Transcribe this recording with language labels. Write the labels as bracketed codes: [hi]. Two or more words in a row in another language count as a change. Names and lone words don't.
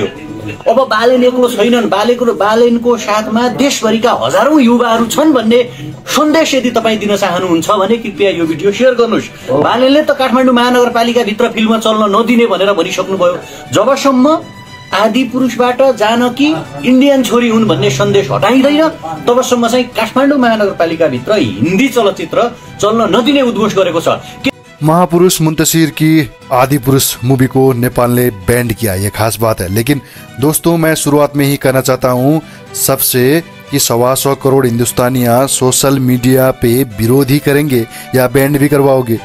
[ne] अब बालेन एक्लो छैनन्, बालेनको साथमा देशभरिका हजारौं युवाहरू छन् भन्ने सन्देश यदि तपाई दिन चाहनुहुन्छ भने कृपया यो भिडियो शेयर गर्नुस्। बालेनले त काठमाडौँ महानगरपालिका भित्र फिल्म चल्न नदिने भनेर भनिसक्नुभयो। जबसम्म आदिपुरुषबाट जानकी इन्डियन छोरी हुन् भन्ने सन्देश हटाइदैन तबसम्म चाहिँ काठमाडौँ महानगरपालिका भित्र हिन्दी चलचित्र चल्न नदिने उद्घोष गरेको छ। [hi] महापुरुष मुंतशिर की आदिपुरुष मूवी को नेपाल ने बैंड किया, ये खास बात है। लेकिन दोस्तों, मैं शुरुआत में ही कहना चाहता हूँ सबसे कि 125 करोड़ हिंदुस्तानियां सोशल मीडिया पे विरोध ही करेंगे या बैंड भी करवाओगे।